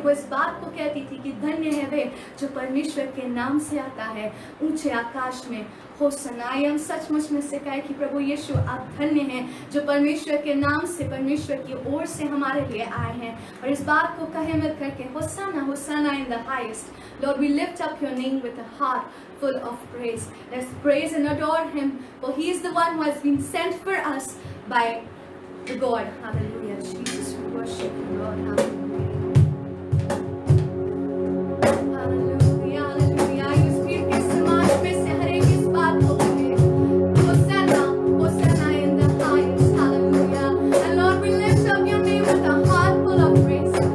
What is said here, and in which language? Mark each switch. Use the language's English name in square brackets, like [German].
[Hindi] बात को कहती थी कि धन्य है वे जो परमेश्वर के नाम से आता है ऊंचे आकाश में होसन्ना। हम सचमुच में से कहे कि प्रभु यीशु आप धन्य हैं जो परमेश्वर के नाम से, परमेश्वर की ओर से हमारे लिए आए हैं। और इस बात को कहे मिल करके Hosanna Hosanna [English] In the highest. Lord, we lift up your name with a heart full of praise. Let's praise and adore him, for he is the one who has been sent for us by the God. Hallelujah. Jesus, we worship you, Lord. Hallelujah. Hallelujah. Hallelujah. [Hindi] इस भीड़ के समाज में से हर एक इस बात को कहे Hosanna Hosanna [English] in the highest. Hallelujah. And Lord, we lift up your name with a heart full of praise.